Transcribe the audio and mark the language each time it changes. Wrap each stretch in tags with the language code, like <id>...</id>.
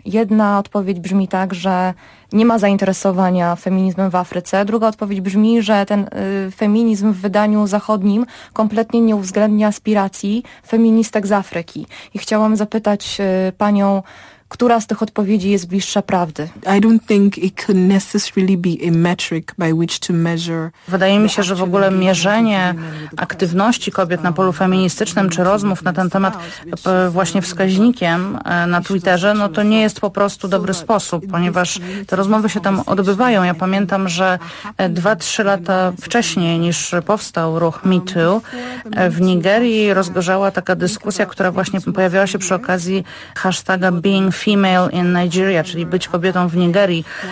<pl>Jedna odpowiedź brzmi tak, że nie ma zainteresowania feminizmem w Afryce. Druga odpowiedź brzmi, że ten feminizm w wydaniu zachodnim kompletnie nie uwzględnia aspiracji feministek z Afryki. I chciałam zapytać panią, która z tych odpowiedzi jest bliższa prawdy?</pl> <en>I don't think it could necessarily be a metric by which to measure.</en> <pl>Wydaje mi się, że w ogóle mierzenie aktywności kobiet na polu feministycznym czy rozmów na ten temat właśnie wskaźnikiem na Twitterze, no to nie jest po prostu dobry sposób, ponieważ te rozmowy się tam odbywają. Ja pamiętam, że 2-3 lata wcześniej niż powstał ruch Me Too, w Nigerii rozgorzała taka dyskusja, która właśnie pojawiała się przy okazji hashtaga Being Female in Nigeria, czyli być kobietą w Nigerii.</pl>